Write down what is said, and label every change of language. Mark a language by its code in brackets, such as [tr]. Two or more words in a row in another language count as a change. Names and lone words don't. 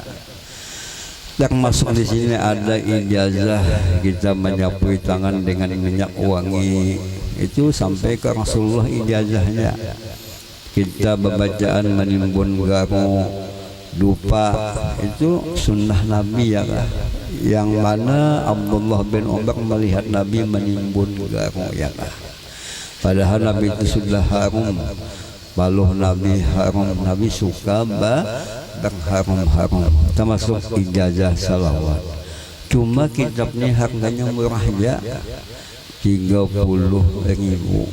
[id] Termasuk di sini ada ijazah kita menyapui tangan dengan minyak wangi, itu sampai ke Rasulullah ijazahnya. Kita bacaan menimbun garu dupa, itu sunnah Nabi ya kah? Yang mana Abdullah bin Umar melihat Nabi menimbun garu ya kah? Padahal Nabi itu sudah harum, baluh Nabi harum, Nabi suka berharum-harum. Termasuk ijazah salawat. Cuma kitab ini harganya murah ya, 30.000.